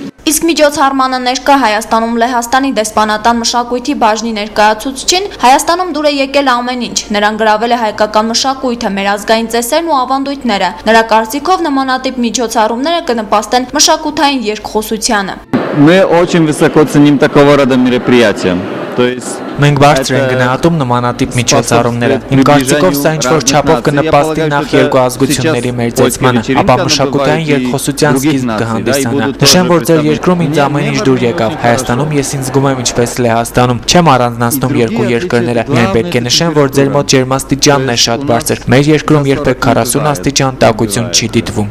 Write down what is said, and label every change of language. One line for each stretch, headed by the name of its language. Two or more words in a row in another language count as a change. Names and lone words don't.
Armenian: Իսկ միջոցառմանը ներկա Հայաստանում Լեհաստանի դեսպանատան մշակույթի բաժնի ներկայացուցչին Հայաստանում դուր է եկել ամեն ինչ։ Նրան գրավել է հայկական մշակույթը, մեր ազգային ծեսերն ու ավանդույթները։ Նրա կարծիքով նմանատիպ միջոցառումները կնպաստեն մշակութային երկխոսությանը։
Russian: Мы очень высоко ценим такого рода мероприятия. То есть
Armenian: Մենք բարձր ենք գնահատում նմանատիպ միջոցառումները։ Իմ կարծիքով սա ինչ-որ չափով կնպաստի նախ երկու ազգությունների մեծացմանը, ապա մշակութային երկխոսության սկիզբ կհանդիսանա։ Նշեմ, որ ձեր երկրում ինձ ամեն ինչ դուր եկավ։ Հայաստանում ես ինձ զգում եմ ինչպես Լեհաստանում։ Չեմ առանձնացնում երկու երկրները։ Միայն պետք է նշեմ, որ ձեր մոտ ջերմաստիճանն է շատ բարձր։ Մեր երկրում երբեք 40 աստիճան տաքություն չի դիտվում։